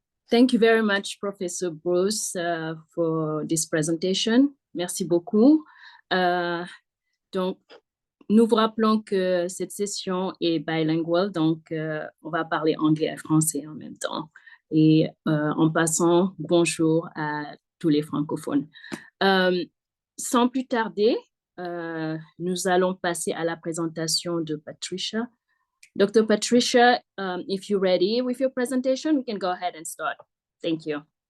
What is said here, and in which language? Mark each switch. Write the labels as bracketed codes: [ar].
[en] Thank you very much, Professor Bruce, for this presentation. [fr] Merci beaucoup. Donc, nous vous rappelons que cette session est bilingual, donc on va parler anglais et français en même temps. Et en passant, bonjour à tous les francophones. Sans plus tarder, nous allons passer à la présentation de Patricia. [en] Dr. Patricia, if you're ready with your presentation, we can go ahead and start. Thank you.